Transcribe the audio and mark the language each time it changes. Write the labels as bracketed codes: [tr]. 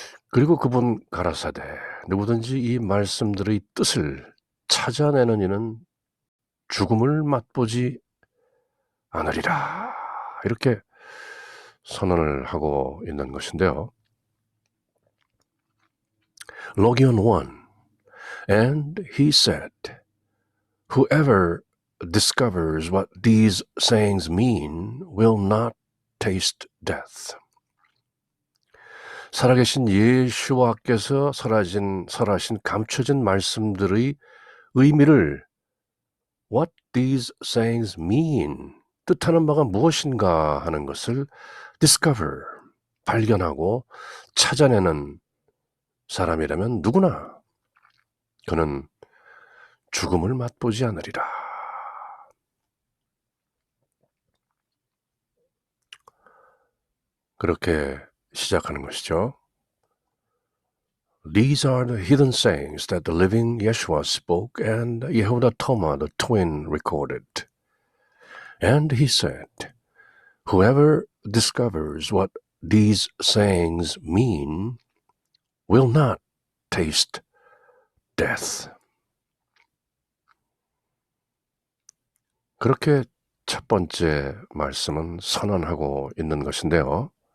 [ko] 그리고 그분 가라사대, 누구든지 이 말씀들의 뜻을 찾아내는 이는 죽음을 맛보지 않으리라. 이렇게 선언을 하고 있는 것인데요. [en] 로기온 1, And he said, Whoever discovers what these sayings mean will not taste death. [ko] 살아계신 예수와께서 설하신 감춰진 말씀들의 의미를 [en] What these sayings mean, [ko] 뜻하는 바가 무엇인가 하는 것을 discover, 발견하고 찾아내는 사람이라면 누구나 그는 죽음을 맛보지 않으리라. 그렇게 시작하는 것이죠. [en] These are the hidden sayings that the living Yeshua spoke and Yehuda Toma the twin recorded. And he said, Whoever discovers what these sayings mean will not taste death. [ko] 그렇게 첫 번째 말씀은 선언하고 있는 것인데요.